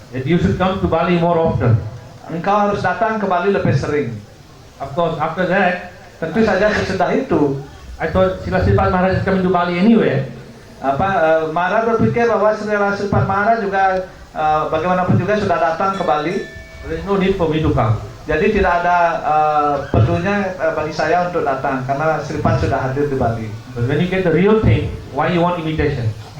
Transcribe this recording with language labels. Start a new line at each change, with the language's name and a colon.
English: that you should come to Bali more often.
Indonesian: engkau harus datang ke Bali lebih sering.
English: Of course, after that,
Indonesian: Tentu saja sesudah itu,
English: I thought Sripad Maharaj is coming to Bali anyway.
Indonesian: Maharaj berpikir bahwa Sripad Maharaj juga bagaimanapun juga sudah datang ke Bali.
English: There is no need for me to come.
Indonesian: Jadi tidak ada perlunya bagi saya untuk datang karena Sripad sudah hadir di Bali.
English: But when you get the real thing, why you want imitation?